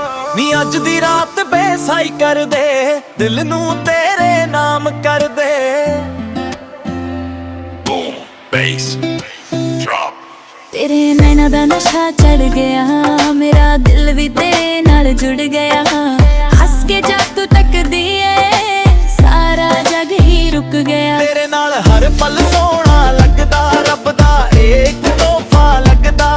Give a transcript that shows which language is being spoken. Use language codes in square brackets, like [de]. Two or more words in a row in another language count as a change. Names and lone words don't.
[pa] ਨੀ ਅੱਜ ਦੀ ਰਾਤ ਬੇਸਾਈ ਕਰ ਦੇ, ਦਿਲ ਨੂੰ ਤੇਰੇ ਨਾਮ ਕਰ ਦੇ। [en] Boom, bass, drop. [pa] ਤੇਰੇ ਨੈਣਾ ਦਾ ਨਸ਼ਾ ਚੜ ਗਿਆ, ਮੇਰਾ ਦਿਲ ਵੀ ਤੇਰੇ ਨਾਲ ਜੁੜ ਗਿਆ। ਹੱਸ ਕੇ ਜਦ ਤੂੰ ਤੱਕਦੀ ਏ, ਸਾਰਾ ਜਗ ਹੀ ਰੁਕ ਗਿਆ। ਤੇਰੇ ਨਾਲ ਹਰ ਪਲ ਸੋਹਣਾ ਲੱਗਦਾ, ਰੱਬ ਦਾ ਇੱਕ ਤੋਹਫਾ ਲੱਗਦਾ।